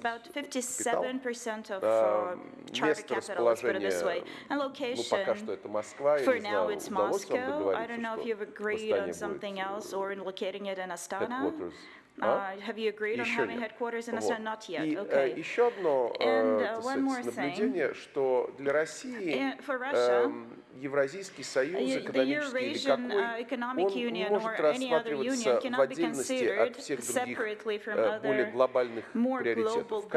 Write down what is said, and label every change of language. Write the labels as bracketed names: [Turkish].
[Russian] Место расположения, ну пока что это Москва, я не знаю, удалось вам договориться, что в Астане будет [English] Have you agreed on having headquarters in Astana? Not yet. [Russian] И [English] Okay. [Russian] еще одно наблюдение, что для России Евразийский союз, экономический или какой, он может рассматриваться в отдельности от всех других более глобальных приоритетов.